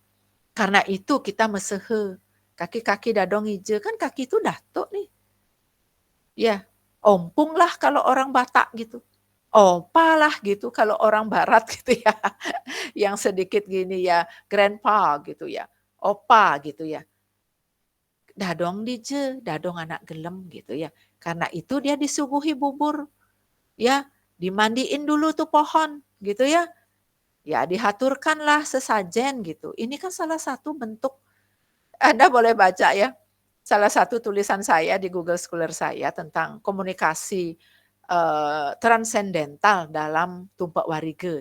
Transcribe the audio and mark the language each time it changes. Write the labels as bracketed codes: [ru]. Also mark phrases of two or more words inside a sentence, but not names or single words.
[id] Karena itu kita mesehe, [ban] kaki-kaki dadong [id] hijau kan kaki itu datuk nih. Ya, ompung lah kalau orang Batak gitu. Opa lah gitu kalau orang Barat gitu ya. Yang sedikit gini ya, grandpa gitu ya. Opa gitu ya. [ban] Dadong dije, dadong anak gelem gitu ya. [id] Karena itu dia disuguhi bubur. Ya, dimandiin dulu tuh pohon gitu ya. Ya dihaturkanlah sesajen gitu. Ini kan salah satu bentuk, Anda boleh baca ya, salah satu tulisan saya di Google Scholar saya tentang komunikasi transendental dalam Tumpak Warige.